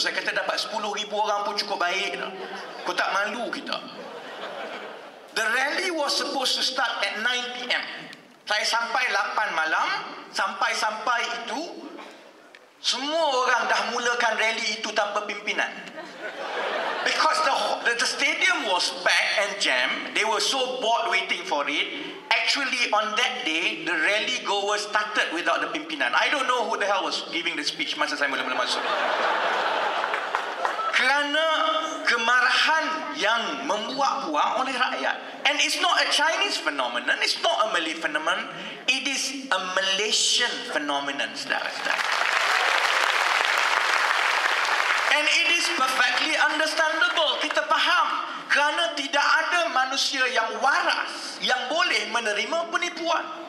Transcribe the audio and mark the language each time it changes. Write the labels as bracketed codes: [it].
[ms] Saya kata dapat 10,000 orang pun cukup baik dah. Kau tak malu kita? [en] The rally was supposed to start at 9 PM. [ms] Saya sampai 8 malam. Sampai-sampai itu semua orang dah mulakan rally itu tanpa pimpinan. [en] Because The stadium was packed and jammed. They were so bored waiting for it. Actually, on that day, the rally goers started without the pimpinan. I don't know who the hell was giving the speech [ms] masa saya mula-mula masuk. Kerana kemarahan yang membuak-buak oleh rakyat. [en] And it's not a Chinese phenomenon, it's not a Malay phenomenon, it is a Malaysian phenomenon, [ms] saudara-saudara. [en] And it is perfectly understandable, [ms] kita faham. Kerana tidak ada manusia yang waras yang boleh menerima penipuan.